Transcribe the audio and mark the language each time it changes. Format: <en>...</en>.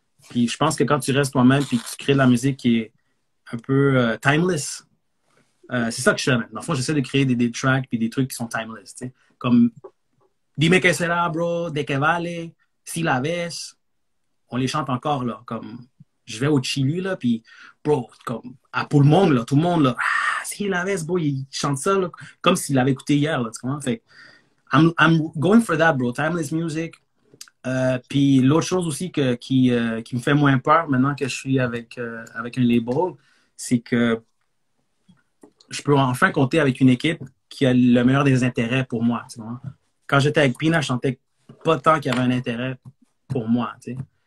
<fr>Puis je pense que quand tu restes toi-même, puis que tu crées de la musique qui est un peu timeless, c'est ça que je fais maintenant. Dans le fond, j'essaie de créer des tracks, puis des trucs qui sont timeless, tu sais. Comme Dime que sera, bro, De que vale, Si la ves, on les chante encore, là, comme je vais au Chili, là, puis, bro, comme, pour le monde, là, tout le monde, là, Si la ves, bro, il chante ça, là, comme s'il l'avait écouté hier, là, tu comprends?</fr> <en>Fait I'm going for that, bro, timeless music.</en> <fr>Puis l'autre chose aussi qui me fait moins peur maintenant que je suis avec un label, c'est que je peux enfin compter avec une équipe qui a le meilleur des intérêts pour moi, tu vois? Quand j'étais avec Pina, je sentais pas tant qu'il y avait un intérêt pour moi, tu sais.</fr>